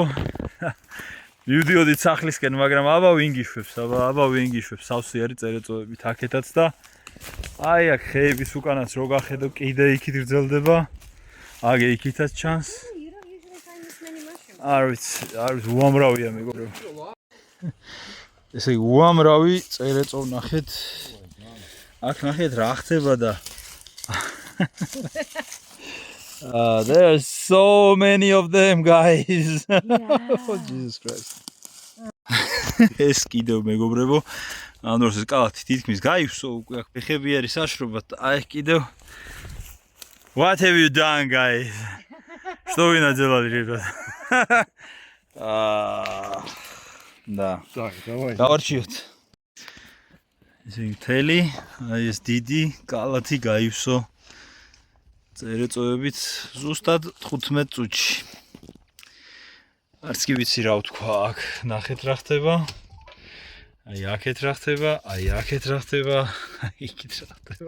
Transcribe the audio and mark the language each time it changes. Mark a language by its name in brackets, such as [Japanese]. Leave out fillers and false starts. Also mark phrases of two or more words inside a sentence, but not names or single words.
[Georgian] მივდიოდით სახლისკენ, მაგრამ აბა ვინგიშვებს, სავსე არის წერეწოებით აქეთაც და აი აქ ხეების უკანაც რო გახედო, კიდე იქით გრძელდება. აგე იქითაც ჩანს. არ ვიცი, უამრავია მეგობრებო. ესე იგი უამრავი წერეწო ნახეთ. აქ ნახეთ რა ხდება და [English] there are so many of them guys. Oh Jesus Christ. [Georgian] ეს კიდევ მეგობრებო, ამ დროს ეს კალათი თითქმის გაივსო, უკვე აქ ფეხები არის საშრობად. აი კიდევ [English] What have you done guys? [Russian] Что вы наделали, ребят? Да. Так, давай. [Georgian] Გავარჩიოთ. ესე მთელი, აი ეს დიდი კალათი გაივსო წერეწოებით ზუსტად 15 წუთში. არც კი ვიცი რა ვთქვა აქ, ნახეთ რა ხდება. აი აქეთ რა ხდება, აი აქეთ რა ხდება, აი იქით რა ხდება.